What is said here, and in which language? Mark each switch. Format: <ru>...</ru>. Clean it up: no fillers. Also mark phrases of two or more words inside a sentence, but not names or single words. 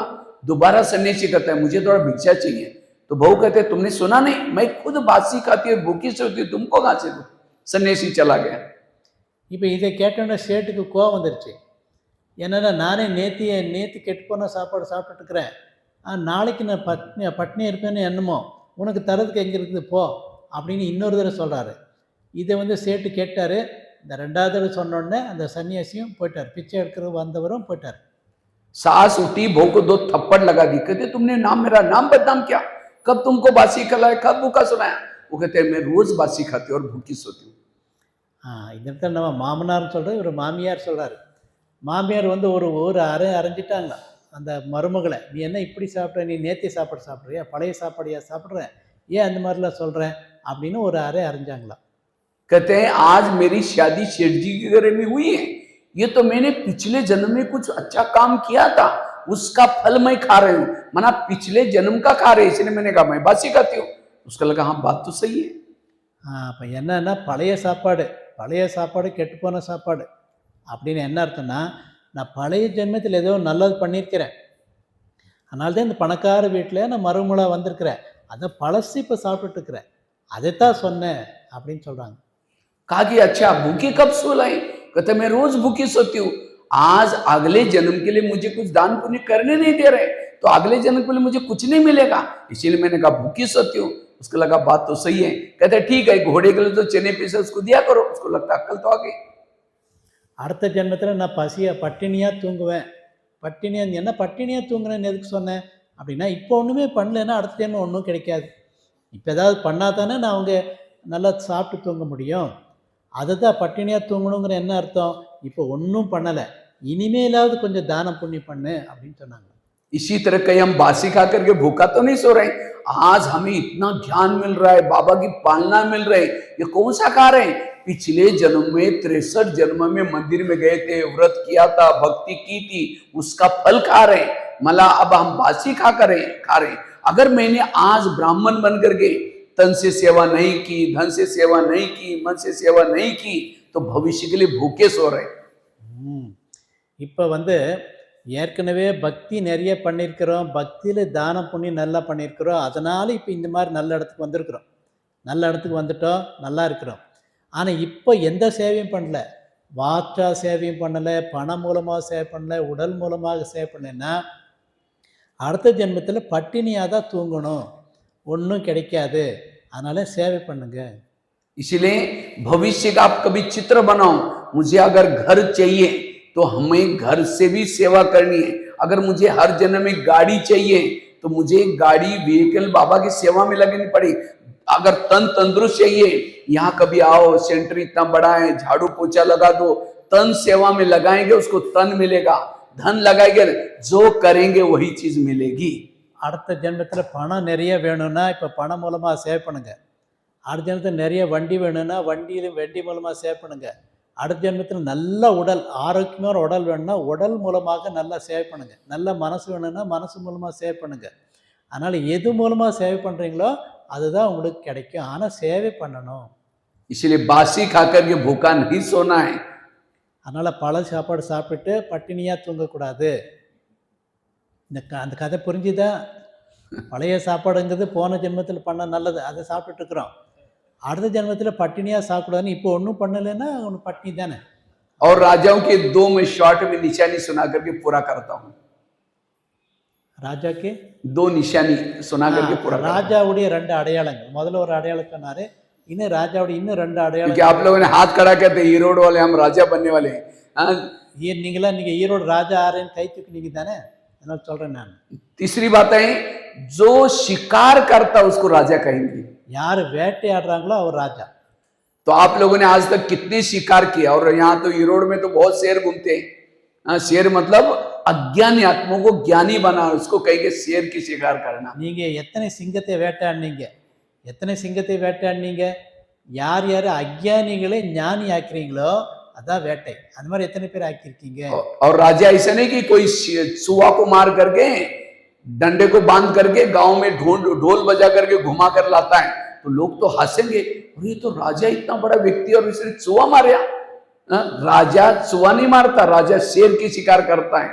<hi>दोबारा सन्यासी कहता है मुझे थोड़ा भिक्षा चाहिए. तो बहू कहते हैं तुमने सुना नहीं, मैं खुद बासी खाती और भूखी सोती, तुमको कहां से दूं. सन्यासी चला गया.</hi> <ta>இப்போ இதை கேட்டோன்னே சேட்டுக்கு கோவம் வந்துருச்சு. என்னென்னா, நானே நேற்று கெட்டு போன சாப்பாடு சாப்பிட்டுட்டு இருக்கிறேன், நாளைக்கு நான் பட்னியாக இருப்பேன்னு என்னமோ, உனக்கு தரதுக்கு எங்கே இருக்குது போ அப்படின்னு இன்னொரு தடவை சொல்கிறாரு. இதை வந்து சேட்டு கேட்டார். இந்த 2வது தடவை சொன்னோடனே அந்த சன்னியாசியும் போயிட்டார், பிச்சை எடுக்கிற வந்தவரும் போயிட்டார்.</ta> <hi>सास उठी, बहू को 2 थप्पड़ लगा दी. कहते तुमने मेरा नाम बदनाम किया, कब तुमको बासी खिलाया, कब भूखा सुनाया. वो कहते हैं मैं रोज बासी खाती और भूखी सोती हूँ.</hi> <ta>இந்த இடத்துல நம்ம மாமனார்னு சொல்கிறோம், இவர் மாமியார் சொல்கிறாரு. மாமியார் வந்து ஒரு அரைஞ்சிட்டாங்களா அந்த மருமகளை, நீ என்ன இப்படி சாப்பிட்ற, நீ நேத்திய சாப்பாடு சாப்பிட்றியா, பழைய சாப்பாடையா சாப்பிட்ற, ஏன் அந்த மாதிரிலாம் சொல்கிறேன் அப்படின்னு ஒரு அறை அறிஞ்சாங்களாம்.</ta> <hi>कहते हैं आज मेरी शादी सेठ जी के घर में हुई है, ये तो मैंने पिछले जन्म में कुछ अच्छा काम किया था, उसका फल मैं खा रही हूँ, मना पिछले जन्म का खा रहे, इसलिए मैंने कहा मैं बासी खाती हूँ। उसका लगा हाँ बात तो सही है।</hi> <ta>அப்போ என்னன்னா பழைய சாப்பாடு கெட்டுப்போன சாப்பாடு அப்படின்னு என்ன அர்த்தம்னா, நான் பழைய ஜென்மத்தில் ஏதோ நல்லது பண்ணியிருக்கிறேன், அதனால தான் இந்த பணக்கார வீட்டில் நான் மறுமூலாக வந்திருக்கிறேன், அதை பழசு இப்போ சாப்பிட்டுட்டு இருக்கிறேன், அதைத்தான் சொன்னேன் அப்படின்னு சொல்கிறாங்க.</ta> <hi>कहा कि अच्छा भूखी कब सो लाई? कहते मैं रोज भूखी सोती हूँ, आज अगले जन्म के लिए मुझे कुछ दान पुण्य करने नहीं दे रहे, तो अगले जन्म के लिए मुझे कुछ नहीं मिलेगा, इसीलिए मैंने कहा भूखी सोती हूँ। उसको लगा बात तो सही है। कहते ठीक है, घोड़े के लिए तो चने पीसे उसको दिया करो, उसको लगता अक्ल तो आ गई।</hi> <ta>அடுத்த ஜென்மத்தில் நான் பட்டினியாக தூங்குவேன். என்ன பட்டினியாக தூங்குறேன்னு எதுக்கு சொன்னேன் அப்படின்னா, இப்போ ஒன்றுமே பண்ணலைன்னா அடுத்த ஜென்மம் ஒன்றும் கிடைக்காது. இப்போ ஏதாவது பண்ணால் தானே நான் அவங்க நல்லா சாப்பிட்டு தூங்க முடியும். அதை தான் பட்டினியாக தூங்கணுங்கிற என்ன அர்த்தம், இப்போ ஒன்றும் பண்ணலை, இனிமேலாவது கொஞ்சம் தானம் புண்ணியம் பண்ணு அப்படின்னு சொன்னாங்க.</ta> <hi>इसी तरह कहीं हम बासी खा करके भूखा तो नहीं सो रहे, आज हमें इतना ज्ञान मिल रहा है, बाबा की पालना मिल रही है, ये कौन सा खा रहे हैं? पिछले जन्म में 63 जन्म में मंदिर में गए थे, व्रत किया था, भक्ति की थी, उसका फल खा रहे हैं। मला अब हम बासी खा रहे। अगर मैंने आज ब्राह्मण बन करके तन से सेवा नहीं की, धन से सेवा नहीं की, मन से सेवा नहीं की, तो भविष्य के लिए भूखे सो रहे।</hi> <ta>இப்போ ஏற்கனவே பக்தி நிறைய பண்ணியிருக்கிறோம், பக்தியில் தானம் புண்ணியம் நல்லா பண்ணியிருக்கிறோம், அதனால் இப்போ இந்த மாதிரி நல்ல இடத்துக்கு வந்திருக்கிறோம், நல்ல இடத்துக்கு வந்துட்டோம், நல்லா இருக்கிறோம். ஆனால் இப்போ எந்த சேவையும் பண்ணல, வாற்றா சேவையும் பண்ணலை, பணம் மூலமாக சேவை பண்ணலை, உடல் மூலமாக சேவை பண்ணலைன்னா அடுத்த ஜென்மத்தில் பட்டினியாக தான் தூங்கணும், ஒன்றும் கிடைக்காது, அதனால் சேவை பண்ணுங்க.</ta> <hi>इसलिए भविष्य का आप कभी चित्र बनाओ, मुझे अगर घर चाहिए तो हमें घर से भी सेवा करनी है, अगर मुझे हर जन्म में गाड़ी चाहिए तो मुझे गाड़ी व्हीकल बाबा की सेवा में लगनी पड़ी, अगर तन तंदुरुस्त चाहिए, यहाँ कभी आओ, सेंटर इतना बड़ा है, झाड़ू पोछा लगा दो, तन सेवा में लगाएंगे उसको तन मिलेगा, धन लगाएंगे जो करेंगे वही चीज मिलेगी।</hi> <ta>அடுத்த ஜென்மத்தில் பணம் நிறைய வேணும்னா இப்போ பணம் மூலமாக சேவ் பண்ணுங்க, அடுத்த ஜென்மத்தில் நிறைய வண்டி வேணும்னா வண்டி மூலமாக சேவ் பண்ணுங்க, அடுத்த ஜென்மத்தில் நல்ல உடல், ஆரோக்கியமான உடல் வேணும்னா உடல் மூலமாக நல்லா சேவ் பண்ணுங்க, நல்ல மனசு வேணும்னா மனசு மூலமாக சேவ் பண்ணுங்க. அதனால் எது மூலமாக சேவை பண்ணுறீங்களோ அதுதான் உங்களுக்கு கிடைக்கும், ஆனால் சேவை பண்ணணும். इसलिए बासी खाकर के भूखा नहीं सोना है। அதனால் பழ சாப்பாடு சாப்பிட்டு பட்டினியாக தூங்கக்கூடாது. அந்த கதை புரிஞ்சுதா? பழைய சாப்பாடுங்கிறது போன ஜென்மத்தில் பண்ண நல்லது, அதை சாப்பிட்டுட்டு இருக்கிறோம், அடுத்த ஜென்மத்தில் பட்டினியாக சாப்பிடாதுன்னு இப்போ ஒன்றும் பண்ணலைன்னா ஒன்று பட்டினி தானே.</ta> <hi>और राजाओं के 2 में शॉर्ट में निशानी सुना करके पूरा करता हूँ।</hi> <ta>ராஜாக்கு</ta> <hi>2 निशानी सुना करके पूरा।</hi> <ta>ராஜாவுடைய 2 அடையாளங்கள், முதல்ல ஒரு அடையாளம் சொன்னாரு, இன்னும் ராஜாவுடைய இன்னும் 2 அடையாளம்.</ta> <hi>क्योंकि आप लोगों ने हाथ खड़ा करते ईरोड वाले हम राजा बनने वाले हैं।</hi> <ta>நீங்களா நீங்க ஈரோடு ராஜா ஆறேன்னு கை தூக்குனீங்க தானே, அதனால சொல்றேன் நான்.</ta> <hi>तीसरी बात है, जो शिकार करता उसको राजा कहेंगे।</hi> <ta>யார் வேட்டையாடுறாங்களோ அவர் ராஜா.</ta> <hi>तो आप लोगों ने आज तक कितने शिकार किया, और यहाँ तो ईरोड में तो बहुत शेर घूमते हैं। शेर मतलब अज्ञानी आत्माओं को ज्ञानी बना, उसको कहेंगे शेर की शिकार करना।</hi> <ta>நீங்க எத்தனை சிங்கத்தை வேட்டையாடினீங்க, யார் யார் அஞ்ஞானிகளை ஞானி ஆக்குறீங்களோ அதான் வேட்டை, அந்த மாதிரி எத்தனை பேர் ஆக்கியிருக்கீங்க.</ta> <hi>और राजा ऐसा नहीं कि कोई सुआ को मार करके डंडे को बांध करके गांव में ढोल बजा करके घुमा कर लाता है, तो लोग तो हंसेंगे, ये तो राजा इतना बड़ा व्यक्ति और इसने चुहा मारा। राजा चुहा नहीं मारता, राजा शेर की शिकार करता है।</hi>